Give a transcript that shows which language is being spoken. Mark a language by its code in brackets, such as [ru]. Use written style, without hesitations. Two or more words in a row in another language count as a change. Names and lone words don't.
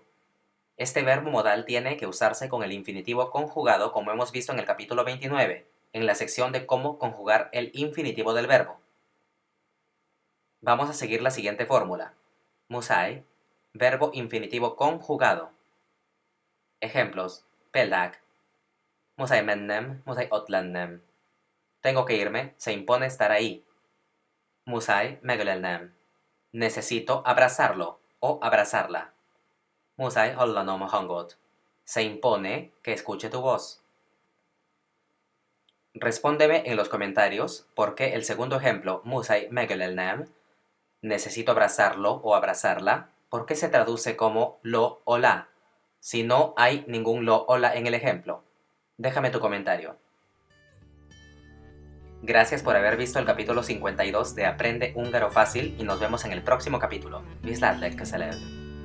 [es] Este verbo modal tiene que usarse con el infinitivo conjugado como hemos visto en el capítulo 29, en la sección de cómo conjugar el infinitivo del verbo. Vamos a seguir la siguiente fórmula. Musai, verbo infinitivo conjugado. Ejemplos. [hu] Például. Musai mennem, musai ott lennem. [es] Tengo que irme, se impone estar ahí. [hu] Musai megölelnem. [es] Necesito abrazarlo o abrazarla. [hu] Musai hallanom a hangot. [es] Se impone que escuche tu voz. Respóndeme en los comentarios por qué el segundo ejemplo, [hu] musai megölelnem, [es] necesito abrazarlo o abrazarla, ¿por qué se traduce como lo o la? Si no hay ningún lo o la en el ejemplo. Déjame tu comentario. Gracias por haber visto el capítulo 52 de Aprende Húngaro Fácil y nos vemos en el próximo capítulo. [hu] Viszlát legközelebb!